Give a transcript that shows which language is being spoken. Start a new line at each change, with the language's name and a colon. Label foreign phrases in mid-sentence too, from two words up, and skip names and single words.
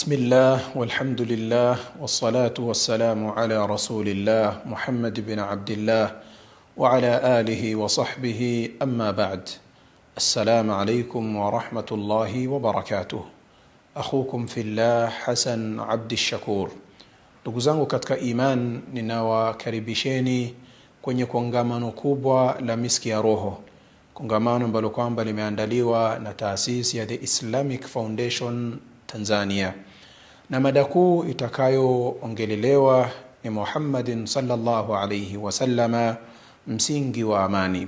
Arabic: الله والحمد لله والصلاة والسلام على رسول الله محمد بن عبد الله وعلى آله وصحبه أما بعد. السلام عليكم ورحمة الله وبركاته. أخوكم في الله حسن عبد الشكور.
Swahili: Ndugu zangu katika iman, ninawakaribisheni kwenye kongamano kubwa la Miski ya Roho. Kongamano ambalo kwamba limeandaliwa na taasisi ya The Islamic Foundation Tanzania. Na mada kuu itakayoongelelewa ni Muhammadin
Arabic: صلى الله عليه وسلم,
Swahili: msingi wa amani.